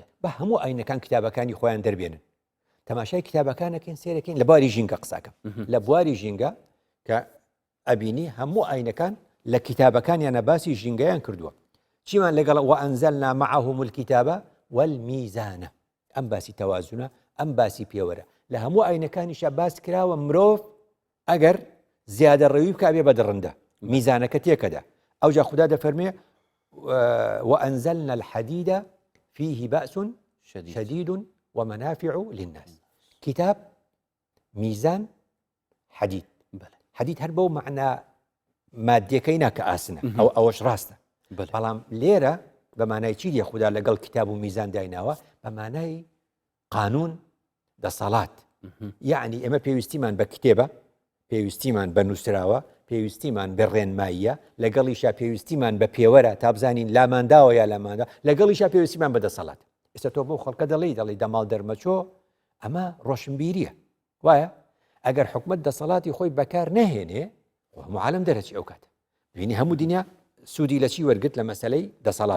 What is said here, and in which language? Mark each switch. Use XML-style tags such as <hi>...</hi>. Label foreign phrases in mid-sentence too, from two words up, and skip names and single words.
<ckb>بە هەموو ئاینەکان کتابەکانی خۆیان دەربێنن تەماشای کتابەکانەکەین سێرەکەین لە بواری ژینگە قساکەم لە بواری ژینگە کە ئەبینی هەموو ئاینەکان لە کتابەکانیانە باسی ژینگەیان کردووە چیمان لەگەڵ</ckb> <ar>وەئەنزەلنا معهم الکتابە والمیزانە</ar> <ckb>ئەم باسی تەوازونە ئەم باسی پێوەرە لە هەموو ئاینەکانیشە باس کراوە مرۆڤ ئەگەر زیادە ڕەوی بکە بێ بەدڕندە میزانەکە تێکەدا ئەوجا خوددا دەفەرمێ</ckb> <ar>وأنزلنا الحديد فيه بأس شديد ومنافع للناس كتاب ميزان حديد حديد</ar> <ckb>هەر بەو معنى مادیەکەی ناکە ئاسنە ئەو ئەوەش ڕاستە بەڵام لێرە بە مانای چی دیە خوددا لەگەڵ کتاب و میزان دایناوە بە مانای قانون دەسەڵات یعنی ئێمە پێویستیمان بە کتێبە پێویستیمان بە نووسراوە پێویستیمان بە ڕێنماییە لەگەڵیشا پێویستیمان بە پێوەرە تا بزانین لامانداوە یا لاماندا لەگەڵیشا پێویستیمان بە دەسەڵات ئێستا تۆ بۆ خەڵکە دەڵێ دەماڵ دەرمەچۆ ئەمە ڕۆشنبیریە وایە ئەگەر حکومت دەسەڵاتی خۆی بەکار نەهێنێ هەموو عالم دەرەچی ئەو کاتە ببینی هەموو دنیا سوودی لە چی وەرگرت لە مەسەلەی دەسەڵات</ckb>